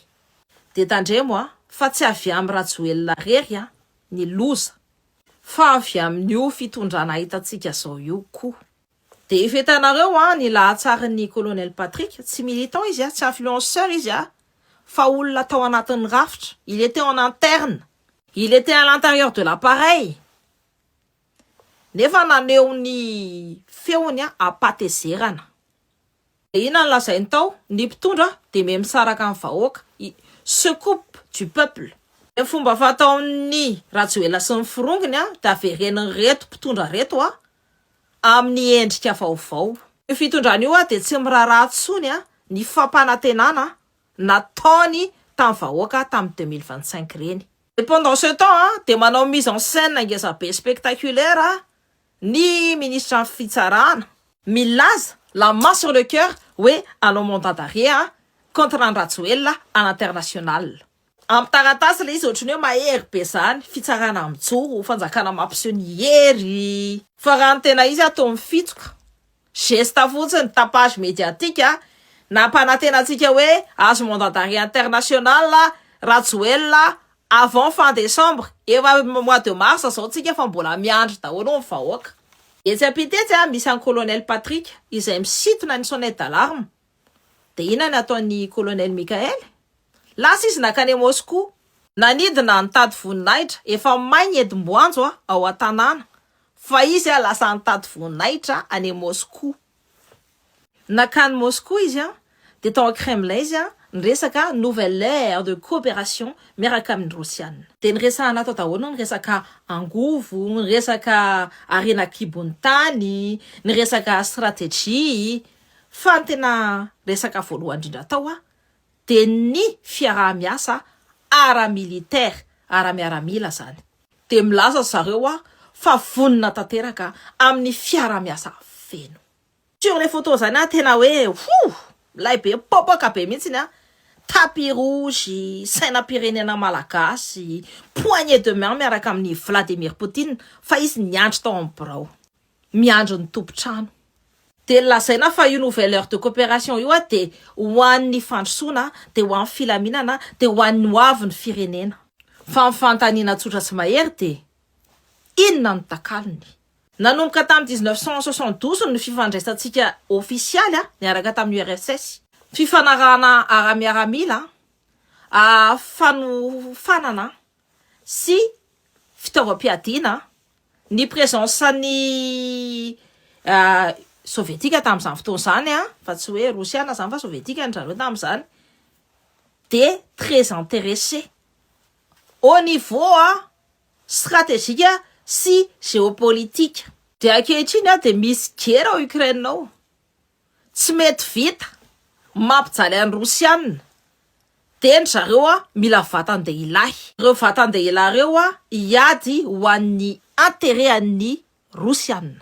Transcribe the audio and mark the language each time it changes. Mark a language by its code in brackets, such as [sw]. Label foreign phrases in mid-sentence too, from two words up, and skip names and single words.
[mg] De tandremo fa tsy avy amin'ny Rajoelina rery ny loza fa avy amin'io fitondrana hitantsika zao io koa. De ifetanareo ny lahatsarin'ny colonel Patrick, tsy militant izy tsy influenceur izy fa olona tao anatin'ny rafitra. [fr] Il était en interne. Il était à l'intérieur de l'appareil. [mg] Nefa naneho ny feony apatezerana. De ina ny lazainy tao ny mpitondra de misaraka amin'ny vahoaka, [fr] se coupe du peuple. [mg] De fomba fataon'ny Rajoelina sy ny firongony da avereniny reto mpitondra reto amin'ny endrika vaovao. Io fitondrana io de tsy miraharaha tsony ny fampanantenana nataony tamin'ny vahoaka tamin'ny 2025 reny. [fr] Et pendant ce temps [mg] de manao [fr] mise en scène [mg] ngezabe spectaculaire ny ministre fitsarana milaza [fr] la main sur le cœur hoe allons mandat d'arrêt contre Andry Rajoelina à l'international. [mg] Amin'ny taratasy le izy ohatrany hoe mahery be zany fitsarana mijoro fanjakana mampiseho ny hery. Fa raha ny tena izy atao mifitoka geste fotsiny [fr] tapage médiatique [mg] nampanantenantsika hoe azo [fr] mandat d'arrêt international [mg] Rajoelina [fr] avant fin décembre. [mg] Efa [fr] mois de mars [mg] zao tsika fa mbola miandry daholo ny vahoaka. Etsy ampitetsy misy an colonel Patrick izay misintona ny [fr] sonnette d'alarme. [mg] De ina ny ataon'ny colonel Michael? Lasa izy nakany Moscou. Nanidina nitady voninahitra. Efa maigny edimboanjo ao an-tanàna. Fa izy lasa nitady voninahitra any Moscou. Nakany Moscou izy de tao Kremlin izy niresaka [fr] nouvelle ère de coopération [mg] miaraka amin'ny Rosiana. De niresahana tao daholo niresaka angovo, niresaka arena kibony tany, niresaka stratégie. Fa ny tena resaka voalohany indrindra tao de ny fiaraha-miasa ara-militaire, ara-miaramila zany. De milaza zareo fa vonina tanteraka amin'ny fiaraha-miasa feno. [fr] Sur les photos [mg] zany tena hoe lay be popoka be mihitsy [fr] tapis rouge, [mg] sainam-pirenena malagasy, [fr] poignée de main [mg] miaraka amin'ny Vladimir Poutine fa izy niandry tao amin'ny birao. Miandry ny tompotrano. De lazaina fa io [fr] nouvelle heure de coopération [mg] io de ho an'ny fandrosoana, de ho an'ny filaminana, de ho an'ny hoavin'ny firenena. Fa ny fantaniana tsotra sy mahery de inona ny takalony. Nanomboka tamin'ny 1972 ny fifandraisantsika ofisialy niaraka tamin'ny URSS. Fifanarahana ara-miaramila, fanofanana sy fitaovam-piadiana, ny presensan'ny sovietika tamin'izany fotoana zany a fa tsy hoe rosiana zany fa sovietika ny zareo tamin'izany de [fr] très intéressé au niveau stratégique [mg] sy géopolitique. De ankehitriny de misy gera ao Ukraine ao tsy mety vita mampijaly any rosiana de ny zareo mila vatan-dehilahy. Reo vatan-dehilahy reo hiady ho an'ny intérêt an'ny rosiana.